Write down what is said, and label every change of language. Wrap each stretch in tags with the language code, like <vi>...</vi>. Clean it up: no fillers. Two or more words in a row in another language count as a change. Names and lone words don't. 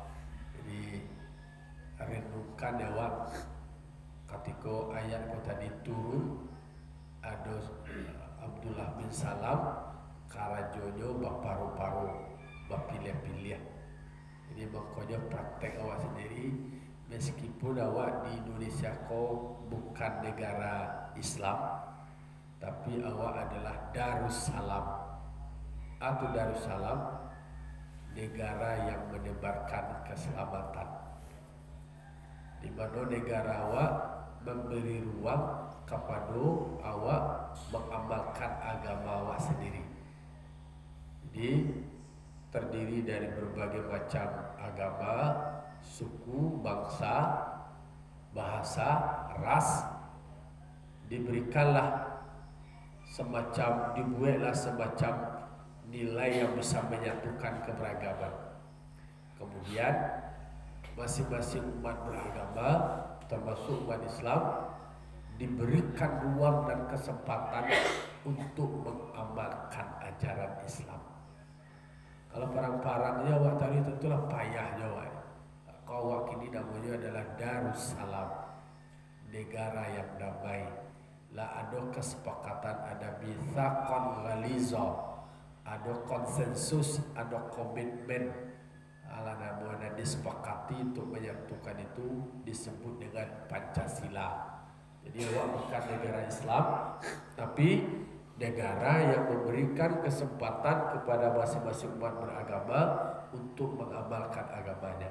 <min>Jadi renungkan awak ketika ayat itu tadi turun, ada Abdullah bin Salam karajonya baparu-paru, bapilih-pilih. Jadi makanya praktek awak sendiri, meskipun awak di Indonesia kau bukan negara Islam, tapi awak adalah Darussalam, atau Darussalam, negara yang menebarkan keselamatan, di mana negara awak memberi ruang kepada awak mengamalkan agama awak sendiri.</min> <id>Jadi terdiri dari berbagai macam agama, suku, bangsa, bahasa, ras. Diberikanlah semacam, dibuatlah semacam nilai yang bisa menyatukan keberagaman. Kemudian masing-masing umat beragama, termasuk umat Islam, diberikan ruang dan kesempatan untuk mengamalkan ajaran Islam.</id> <min>Kalau parang-parangnya awak tadi tentulah payah jawab.</min> <id>Kau awak ini namanya adalah Darussalam, negara yang damai. Lah ada kesepakatan, ada</id> <ar>mitsaqan ghaliza,</ar> <id>ada konsensus, ada komitmen. Ala namanya disepakati untuk menyatukan itu disebut dengan Pancasila. Jadi awak bukan negara Islam, tapi negara yang memberikan kesempatan kepada masing-masing umat beragama untuk mengamalkan agamanya.</id>